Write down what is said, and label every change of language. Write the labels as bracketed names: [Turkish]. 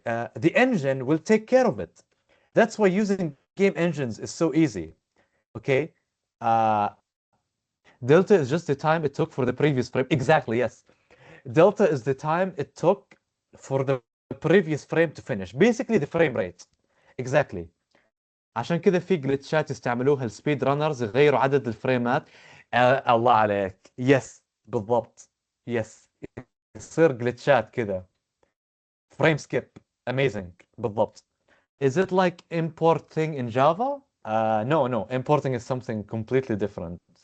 [English] The engine will take care of it. That's why using game engines is so easy. Okay? Uh, Delta is just the time it took for the previous frame. Exactly, yes. Delta is the time it took for the previous frame to finish. Basically the frame rate. Exactly. [Arabic] عشان كده في جلitchات يستعملوها السبيد رانرز يغيروا عدد الفريمات. الله عليك. [English] yes [Arabic] بالضبط. يس يصير جلitchات كده. [English] Frame skip. Amazing. [Arabic] بالضبط. [English] Is it like importing in Java? No, no. Importing is something completely different.